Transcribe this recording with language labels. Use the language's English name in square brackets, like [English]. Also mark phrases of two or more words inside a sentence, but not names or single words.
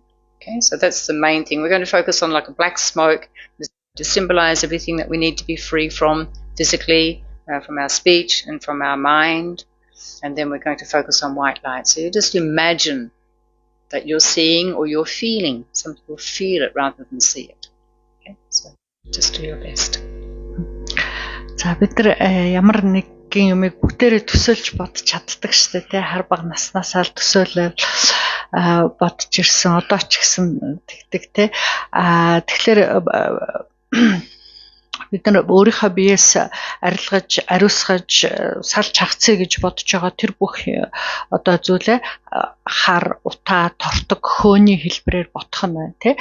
[English] Okay, so that's the main thing. We're going to focus on like a black smoke to symbolize everything that we need to be free from physically, from our speech and from our mind. And then we're going to focus on white light. So you just imagine that you're seeing or you're feeling. Some people feel it rather than see it. Okay, so just do your best. [Mongolian] За бид нар ямар нэгэн юмыг бүгдээрээ төсөөлж бодож чаддаг шүү дээ. Хар баг наснаасаа л төсөөлөв бодож ирсэн. Одоо ч гэсэн тэгдэг те. Тэгэхээр бид нар өөрийнхөө биеэс арилгаж, ариусгаж, салж хагцъя гэж бодож байгаа тэр бүх одоо зүйлээ хар, утаа, тортог, хөөний хэлбэрээр бодох нь байна тий.